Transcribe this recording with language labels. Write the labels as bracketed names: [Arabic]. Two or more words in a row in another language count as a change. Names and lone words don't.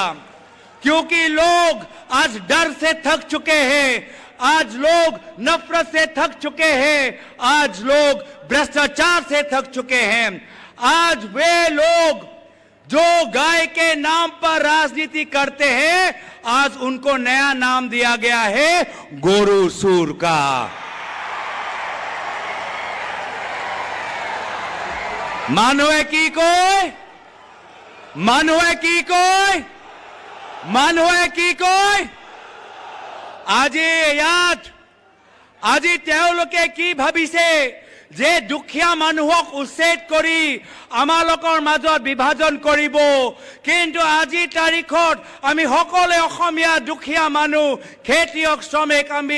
[Hindi] क्योंकि लोग आज डर से थक चुके हैं, आज लोग नफरत से थक चुके हैं, आज लोग भ्रष्टाचार से थक चुके हैं। आज वे लोग जो गाय के नाम पर राजनीति करते हैं, आज उनको नया नाम दिया गया है गोरू सूर का। [Assamese] মানুহে কি কয়? মানুহে কি কয় আজি তেওঁলোকে কি ভাবিছে যে দুখীয়া মানুহক উচ্ছেদ কৰি আমালোকৰ মাজত বিভাজন কৰিব কিন্তু আজি তাৰিখত আমি সকলোৱে অসমীয়া দুখীয়া মানুহ খেতিয়ক শ্ৰমিক আমি